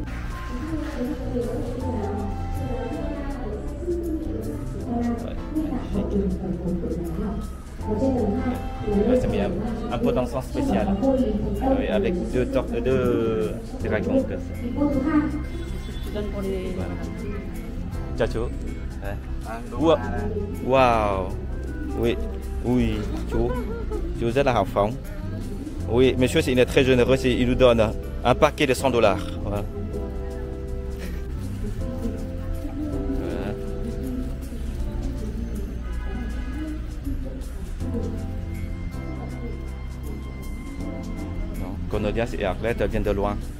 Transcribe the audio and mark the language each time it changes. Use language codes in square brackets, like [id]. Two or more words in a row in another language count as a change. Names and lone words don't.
[fr] Ouais, ça met un pot d'encens spécial. Avec deux dragons comme ça. Je donne pour les... [vi] Chào chú. Wow. [fr] Oui, oui, [vi] chú rất là hào phóng. [fr] Oui, monsieur, il est très généreux, il nous donne un paquet de $100. Voilà. Voilà. Cornelius et Arlette viennent de loin.